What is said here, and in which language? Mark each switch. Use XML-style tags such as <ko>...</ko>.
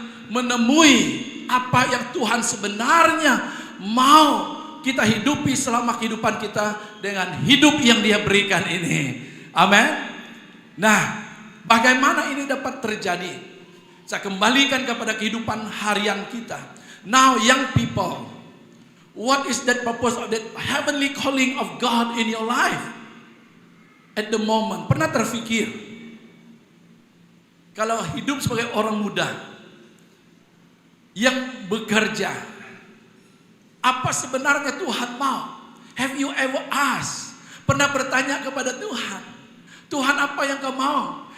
<ms>Menemui apa yang Tuhan sebenarnya mau kita hidupi selama kehidupan kita dengan hidup yang Dia berikan ini. Amin. Nah, bagaimana ini dapat terjadi? Saya kembalikan kepada kehidupan harian kita.</ms> <en>Now young people, what is that purpose of that heavenly calling of God in your life? At the moment,</en> <ms>pernah terfikir kalau hidup sebagai orang muda yang bekerja, apa sebenarnya Tuhan mau?</ms> <en>Have you ever asked?</en> <ms>Pernah bertanya kepada Tuhan, Tuhan apa yang kau mau?</ms>